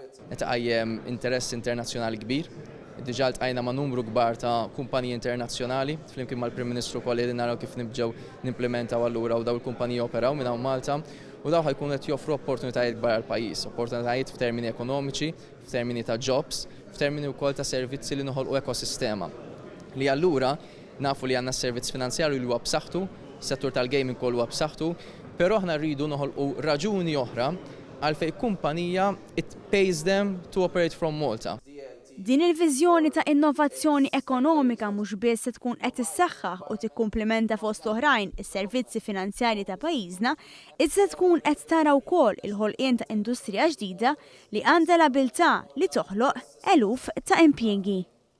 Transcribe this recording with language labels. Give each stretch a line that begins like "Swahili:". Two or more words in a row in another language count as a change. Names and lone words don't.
Maltese: Qed qajjem interess internazzjonali kbir. Diġà ltqajna ma' numru kbar ta' kumpaniji internazzjonali, flimkien mal-Prim Ministru kolli li naraw kif nibġgħu nimplementaw allura u daw il-kumpaniji operaw minn hawn Malta u daw ħajkunu qed joffru opportunitajiet kbar għall-pajjiż, opportunitajiet f'termini ekonomiċi, f'termini ta' jobs, f'termini wkoll ta' servizzi li noħolqu ekosistema. Li allura nafu li għandna s-servizz finanzjarju li huwa b'saħħtu, settur tal-gaming kollu huwa b'saħħtu, però aħna rridu noħolqu raġuni oħra għalfejn kumpanija
English: it pays them to operate from Malta.
Maltese: Din il-viżjoni ta' innovazzjoni ekonomika mhux biss se tkun qed issaħħaħ u tikkumplementa fost oħrajn is-servizzi finanzjarji ta' pajjiżna, iżda tkun qed tara wkoll il-ħolqien ta' industrija ġdida li għandha l-abilità li toħloq eluf ta' impjiegi.